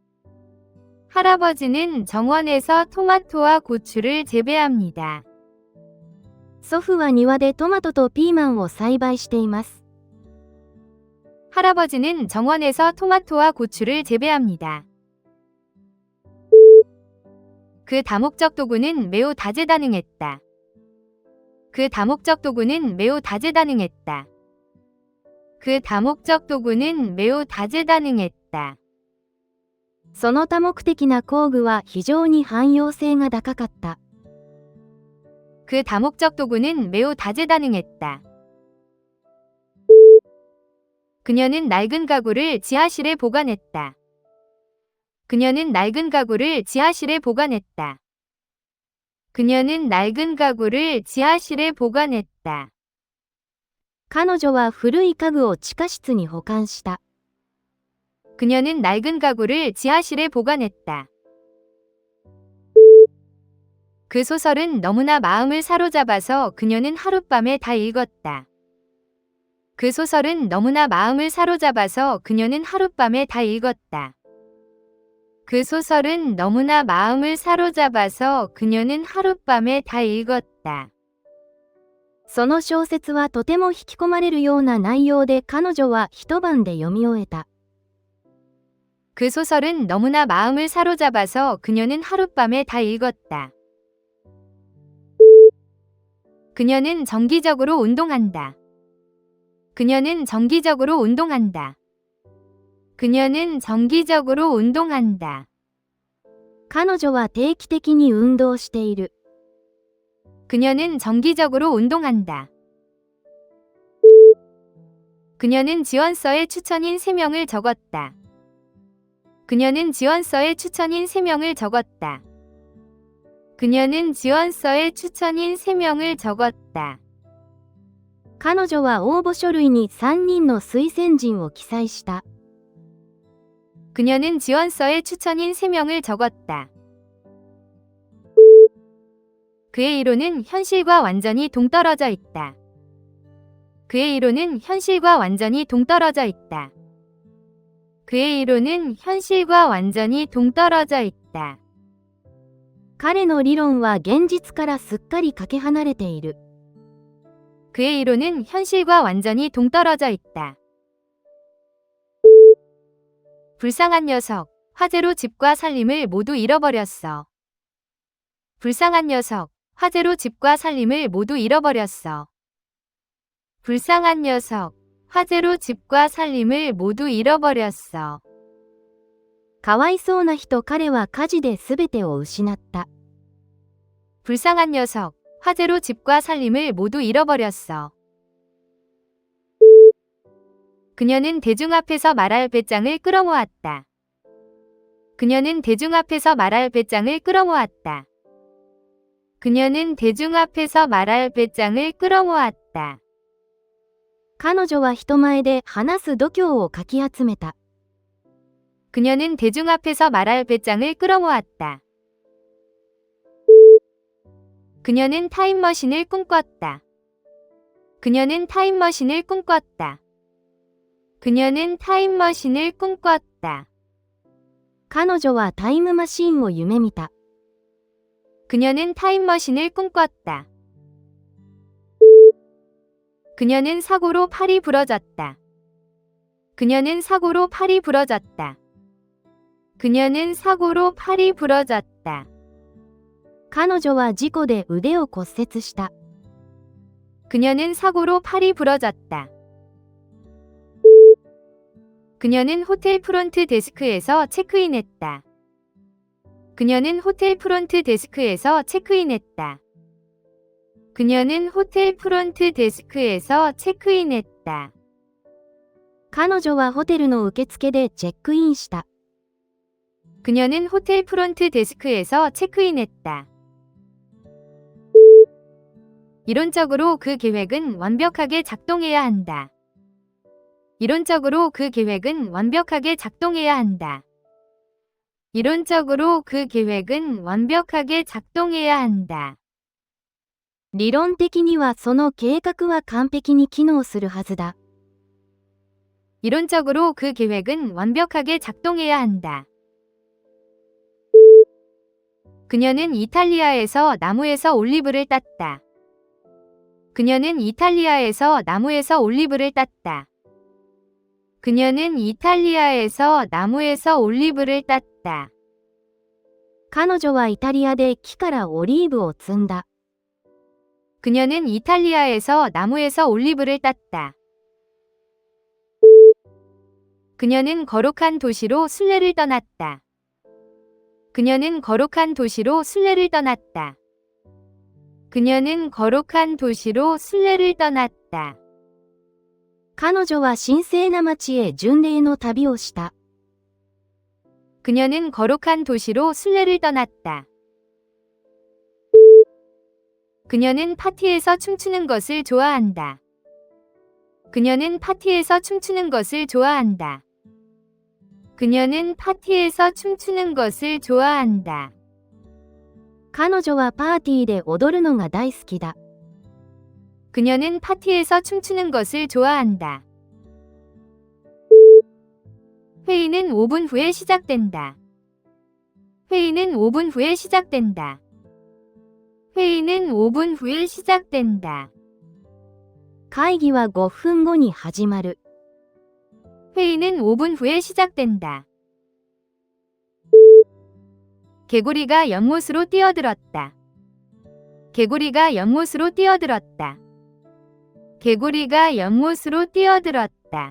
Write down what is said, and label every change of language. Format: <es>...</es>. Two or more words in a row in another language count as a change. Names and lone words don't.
<ko>할아버지는 정원에서 토마토와 고추를 재배합니다.</ko> <ja>祖父は庭でトマトとピーマンを栽培しています。</ja> <ko>할아버지는 정원에서 토마토와 고추를 재배합니다. 그 다목적 도구는 매우 다재다능했다. 그 다목적 도구는 매우 다재다능했다. 그 다목적 도구는 매우 다재다능했다.</ko> <ja>その多目的な工具は非常に汎用性が高かった。</ja> <ko>그 다목적 도구는 매우 다재다능했다. 그녀는 낡은 가구를 지하실에 보관했다. 그녀는 낡은 가구를 지하실에 보관했다. 그녀는 낡은 가구를 지하실에 보관했다.</ko> <ja>彼女は古い家具を地下室に保管した。</ja> <ko>그녀는 낡은 가구를 지하실에 보관했다. 그 소설은 너무나 마음을 사로잡아서 그녀는 하룻밤에 다 읽었다. 그 소설은 너무나 마음을 사로잡아서 그녀는 하룻밤에 다 읽었다. 그 소설은 너무나 마음을 사로잡아서 그녀는 하룻밤에 다 읽었다.</ko> <ja>その小説はとても引き込まれるような内容で彼女は一晩で読み終えた。</ja> <ko>그 소설은 너무나 마음을 사로잡아서 그녀는 하룻밤에 다 읽었다. 그녀는 정기적으로 운동한다. 그녀는 정기적으로 운동한다. 그녀는 정기적으로 운동한다.</ko> <ja>彼女は定期的に運動している。</ja> <ko>그녀는 정기적으로 운동한다. 그녀는 지원서에 추천인 3명을 적었다. 그녀는 지원서에 추천인 3명을 적었다. 그녀는 지원서에 추천인 3명을 적었다.</ko> <ja>彼女は応募書類に3人の推薦人を記載した。</ja> <ko>그녀는 지원서에 추천인 3명을 적었다. 그의 이론은 현실과 완전히 동떨어져 있다. 그의 이론은 현실과 완전히 동떨어져 있다. 그의 이론은 현실과 완전히 동떨어져 있다.</ko> <ja>彼の理論は現実からすっかりかけ離れている。</ja> <ko>그의 이론은 현실과 완전히 동떨어져 있다. 불쌍한 녀석, 화재로 집과 살림을 모두 잃어버렸어. 불쌍한 녀석, 화재로 집과 살림을 모두 잃어버렸어. 불쌍한 녀석, 화재로 집과 살림을 모두 잃어버렸어.</ko> <ja>かわいそうな人、彼は火事で全てを失った。</ja> <ko>불쌍한 녀석, 화재로 집과 살림을 모두 잃어버렸어. 그녀는 대중 앞에서 말할 배짱을 끌어모았다. 그녀는 대중 앞에서 말할 배짱을 끌어모았다. 그녀는 대중 앞에서 말할 배짱을 끌어모았다.</ko> <ja>彼女は人前で話す度胸をかき集めた。</ja> <ko>그녀는 대중 앞에서 말할 배짱을 끌어모았다. 그녀는 타임머신을 꿈꿨다. 그녀는 타임머신을 꿈꿨다. 그녀는 타임머신을 꿈꿨다.</ko> <ja>彼女はタイムマシンを夢見た。</ja> <ko>그녀는 타임머신을 꿈꿨다. 그녀는 사고로 팔이 부러졌다. 그녀는 사고로 팔이 부러졌다. 그녀는 사고로 팔이 부러졌다.</ko> <ja>彼女は事故で腕を骨折した。</ja> <ko>그녀는 사고로 팔이 부러졌다. 그녀는 호텔 프론트 데스크에서 체크인했다. 그녀는 호텔 프론트 데스크에서 체크인했다. 그녀는 호텔 프론트 데스크에서 체크인했다.</ko> <ja>彼女はホテルの受付でチェックインした。</ja> <ko>그녀는 호텔 프론트 데스크에서 체크인했다. 이론적으로 그 계획은 완벽하게 작동해야 한다. 이론적으로 그 계획은 완벽하게 작동해야 한다. 이론적으로 그 계획은 완벽하게 작동해야 한다.</ko> <ja>理論的にはその計画は完璧に機能するはずだ。</ja> <ko>이론적으로 그 계획은 완벽하게 작동해야 한다. 그녀는 이탈리아에서 나무에서 올리브를 땄다. 그녀는 이탈리아에서 나무에서 올리브를 땄다. 그녀는 이탈리아에서 나무에서 올리브를 땄다.</ko> <ja>彼女はイタリアで木からオリーブを摘んだ。</ja> <ko>그녀는 이탈리아에서 나무에서 올리브를 땄다. 그녀는 거룩한 도시로 순례를 떠났다. 그녀는 거룩한 도시로 순례를 떠났다. 그녀는 거룩한 도시로 순례를 떠났다.</ko> <ja>彼女は神聖な町へ巡礼の旅をした。</ja> <ko>그녀는 거룩한 도시로 순례를 떠났다. 그녀는 파티에서 춤추는 것을 좋아한다. 그녀는 파티에서 춤추는 것을 좋아한다. 그녀는 파티에서 춤추는 것을 좋아한다.</ko> <ja>彼女はパーティーで踊るのが大好きだ。</ja> <ko>그녀는 파티에서 춤추는 것을 좋아한다. 회의는 5분 후에 시작된다. 회의는 5분 후에 시작된다. 회의는 5분 후에 시작된다.</ko> <ja>会議は5分後に始まる。</ja> <ko>회의는 5분 후에 시작된다. 개구리가 연못으로 뛰어들었다. 개구리가 연못으로 뛰어들었다. 개구리가 연못으로 뛰어들었다.</ko>